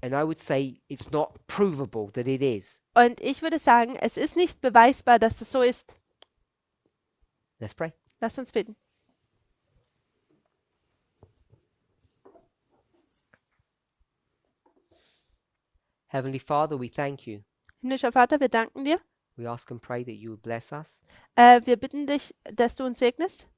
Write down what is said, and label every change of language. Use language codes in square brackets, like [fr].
[en] And I would say it's not provable that it is. [de] Und ich würde sagen, es ist nicht beweisbar, dass das so ist. [en] Let's pray. [de] Lasst uns beten. [en] Heavenly Father, we thank you. [de] Himmlischer Vater, wir danken dir. [en] We ask and pray that you would bless us, [de] Wir bitten dich, dass du uns segnest,